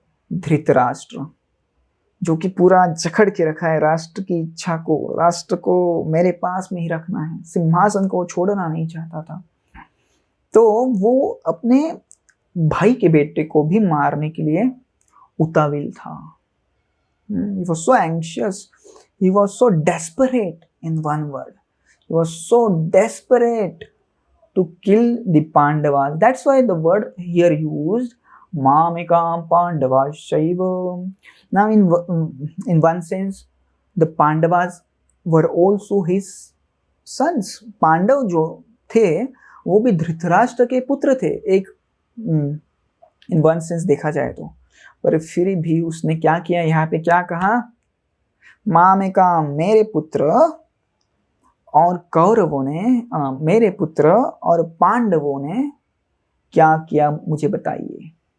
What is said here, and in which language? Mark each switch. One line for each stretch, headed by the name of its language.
Hindi: धृतराष्ट्र, जो कि पूरा जकड़ के रखा है राष्ट्र की इच्छा को, राष्ट्र को मेरे पास में ही रखना है, सिंहासन को छोड़ना नहीं चाहता था। तो वो अपने भाई के बेटे को भी मारने के लिए उतावली था।
English: He was so anxious, he was so desperate, in one word, he was so desperate to kill the Pandavas. That's why the word here used, Mamekam Pandavashaiva. Now in one sense, the Pandavas were also his sons.
Hindi: Pandav जो थे वो भी धृतराष्ट्र के पुत्र थे, एक in one sense देखा जाए तो। पर फिर भी उसने क्या किया, यहाँ पे क्या कहा? मामेका, मेरे पुत्र, और कौरवों ने मेरे पुत्र और पांडवों ने क्या किया मुझे बताइए।